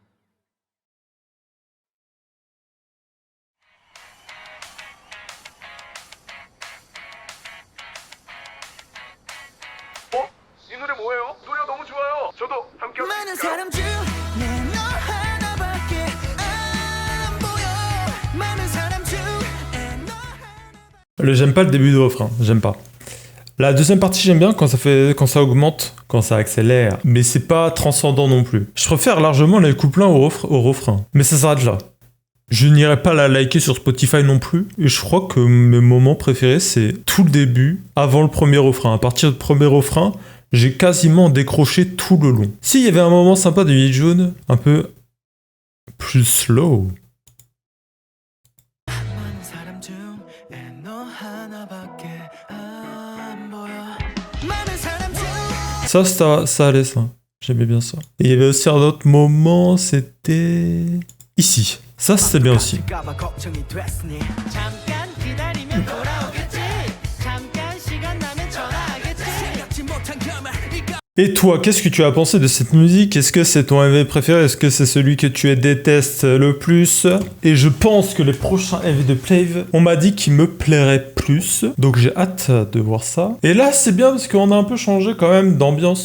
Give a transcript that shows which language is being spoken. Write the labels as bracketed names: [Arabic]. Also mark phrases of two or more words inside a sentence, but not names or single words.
[Korean] 이 노래 뭐예요? 노래가 너무 좋아요. 저도 함께 할 수 많은 있을까요? 사람 중 내 너 하나밖에 안 보여. 많은 사람 중에 너 [French] J'aime pas le début du refrain, j'aime pas. La deuxième partie, j'aime bien quand ça augmente, quand ça accélère, mais c'est pas transcendant non plus. Je préfère largement les couplins au refrain, mais ça s'arrête là. Je n'irai pas la liker sur Spotify non plus, et je crois que mes moments préférés, c'est tout le début, avant le premier refrain. À partir du premier refrain, j'ai quasiment décroché tout le long. S'il y avait un moment sympa de Lil Jon, un peu plus slow. [Korean] 많은 사람 중에 너 하나밖에 안 보여. 많은 사람 중 [French] Ça allait, ça. J'aimais bien ça. Et il y avait aussi un autre moment, c'était... ici. Ça, c'était bien aussi. [Korean] 같을까봐 걱정이 됐으니. 잠깐 기다리면 돌아오겠지. 잠깐 시간 나면 전화하겠지. 생각지 못한 결말 이거. [French] Et toi, qu'est-ce que tu as pensé de cette musique? Est-ce que c'est ton MV préféré? Est-ce que c'est celui que tu détestes le plus? Et je pense que les prochains MV de Plave, on m'a dit qu'ils me plairaient plus. Donc j'ai hâte de voir ça. Et là, c'est bien parce qu'on a un peu changé quand même d'ambiance.